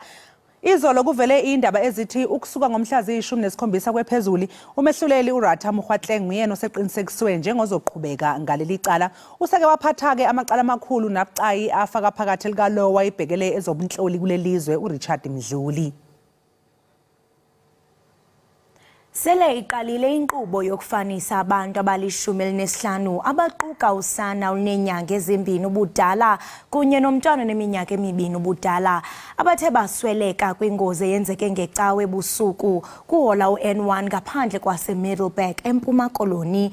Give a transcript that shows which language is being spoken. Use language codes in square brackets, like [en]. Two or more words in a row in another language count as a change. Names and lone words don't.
[zu] Izolo kuvele indaba ezithi ukusuka ngomhla zi-17 kwephezulu umehluleli uRatha Mokgwatleng nguyena oseqinisekiswe njengozoqhubeka ngaleli cala. Useke waphatha-ke amacala amakhulu nabucayi afaka phakathi likalowa ibhekele ezobunhloli kulelizwe uRichard Mdluli. [xh] Sele iqalile inkqubo yokufanisa abantu abali-15 abaquka usana olunenyanga ezimbini ubudala kunye nomntwana oneminyaka emibini ubudala abathe basweleka kwingozi eyenzeke ngecawe ebusuku kuhola u-N1 ngaphandle kwase-Middleburg eMpuma Koloni.